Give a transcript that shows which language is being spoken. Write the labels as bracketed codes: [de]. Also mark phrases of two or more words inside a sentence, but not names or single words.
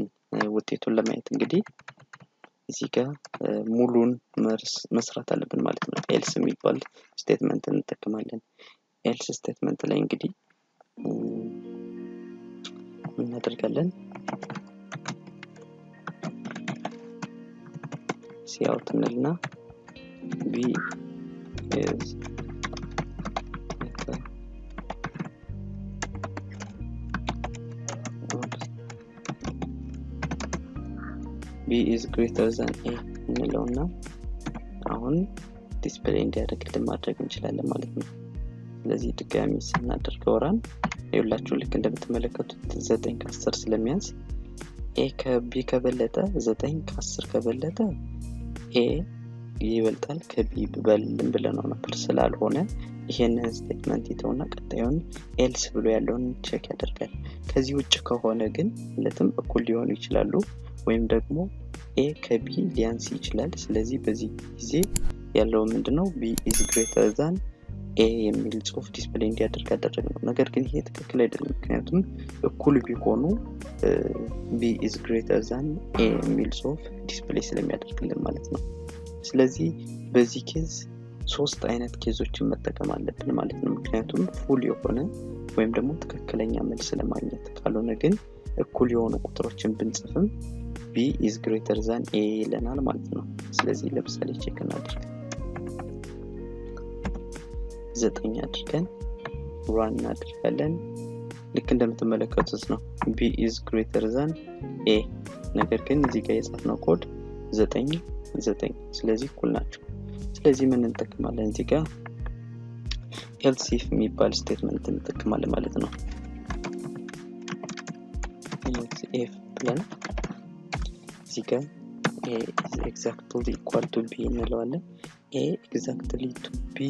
[am] ውጤቱን ለማየት እንግዲህ እዚህ ጋር ሙሉን መስራት አለብን ማለት ነው። else የሚባል ስቴትመንት እንጠቀማለን። else ስቴትመንት ላይ እንግዲህ ምን እናደርጋለን? cout እንልና [en] b is greater than a [am] እንለውና አሁን ዲስፕሌይ እንዲያደርግልን ማድረግ እንችላለን ማለት ነው። ስለዚህ ድጋሚ ስናደርገው ራን ይኸውላችሁ ልክ እንደምትመለከቱት 9 ከ10 ስለሚያንስ a ከb ከበለጠ 9 ከ10 ከበለጠ a ይበልጣል ከb ይበልጥልን ብለነው ነበር። ስላልሆነ ይሄንን ስቴትመንት ይተውና ቀጣዩን else ብሎ ያለውን ቼክ ያደርጋል። ከዚህ ውጭ ከሆነ ግን ለትም እኩል ሊሆኑ ይችላሉ ወይም ደግሞ a ከb ሊያንስ ይችላል። ስለዚህ በዚህ ጊዜ ያለው ምንድነው? [en] b is greater than a [am] የሚል ጽሁፍ ዲስፕሌይ እንዲያደርግ አደረግነው። ነገር ግን ይሄ ትክክል አይደለም፣ ምክንያቱም እኩል ቢሆኑ [en] b is greater than a [am] የሚል ጽሁፍ ዲስፕሌይ ስለሚያደርግልን ማለት ነው። ስለዚህ በዚህ ኬዝ 3 አይነት ኬዞችን መጠቀም አለብን ማለት ነው። ምክንያቱም ፉል የሆነ ወይም ደግሞ ትክክለኛ መልስ ለማግኘት ካልሆነ ግን እኩል የሆኑ ቁጥሮችን ብንጽፍም [en] b is greater than a [am] ይለናል ማለት ነው። ስለዚህ ለምሳሌ ቼክ እናድርግ። 9 አድርገን ራን እናደርጋለን ልክ እንደምትመለከቱት ነው [en] b is greater than a [am] ነገር ግን እዚህ ጋር የጻፍነው ኮድ 9 ስለዚህ እኩል ናቸው ስለዚህ ምን እንጠቀማለን እዚህ ጋር [en] else if [am] የሚባል ስቴትመንት እንጠቀማለን ማለት ነው [en] else if [am] ብለን እዚህ ጋር [en] a is exactly equal to b [am] እንለዋለን [en] a exactly to b